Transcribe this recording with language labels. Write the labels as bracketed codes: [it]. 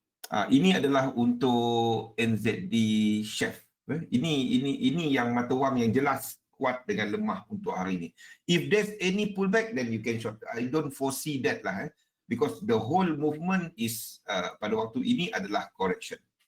[ms] Ini adalah untuk NZD Chef. Ini yang mata wang yang jelas kuat dengan lemah untuk hari ini. [en] If there's any pullback, then you can short. I don't foresee that lah. Because the whole movement is [ms] pada waktu ini adalah [en] correction.